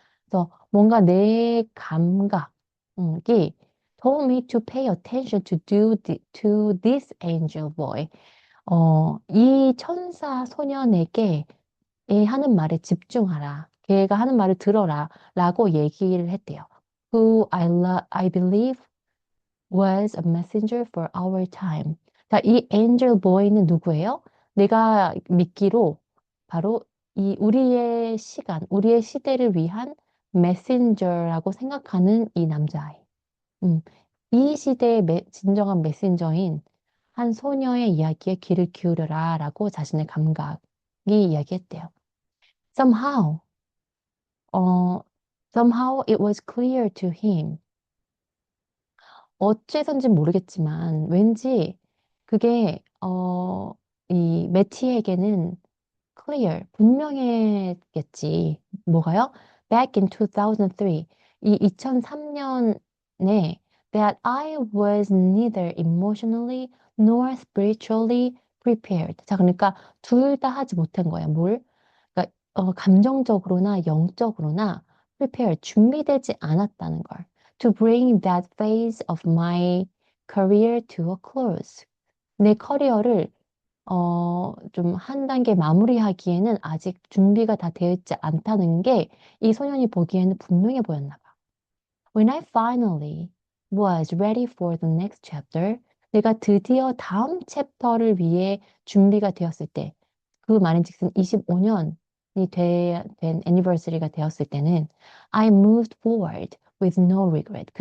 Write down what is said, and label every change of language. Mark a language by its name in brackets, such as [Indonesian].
[Korean] 그래서 뭔가 내 감각이 [English] told me to pay attention to this angel boy. [Korean] 이 천사 소년에게 얘 하는 말에 집중하라. 걔가 하는 말을 들어라. 라고 얘기를 했대요. [English] Who I believe was a messenger for our time. [Korean] 자, 이 angel boy는 누구예요? 내가 믿기로 바로 이 우리의 시간, 우리의 시대를 위한 메신저라고 생각하는 이 남자아이. 음, 이 시대의 진정한 메신저인 한 소녀의 이야기에 귀를 기울여라 라고 자신의 감각이 이야기했대요. [English] Somehow, 어, somehow it was clear to him. [Korean] 어째선지 모르겠지만 왠지 그게 이 매티에게는 clear, 분명했겠지. 뭐가요? [English] Back in 2003, [Korean] 이 2003년에 [English] that I was neither emotionally nor spiritually prepared. [Korean] 자, 그러니까 둘 다 하지 못한 거야. 뭘? 그러니까 감정적으로나 영적으로나 prepared, 준비되지 않았다는 걸. [English] To bring that phase of my career to a close. [Korean] 내 커리어를 좀 한 단계 마무리하기에는 아직 준비가 다 되어 있지 않다는 게 이 소년이 보기에는 분명해 보였나 봐. [English] When I finally was ready for the next chapter, [Korean] 내가 드디어 다음 챕터를 위해 준비가 되었을 때, 그 말인즉슨 25년이 된 애니버서리가 되었을 때는 [English] I moved forward with no regret.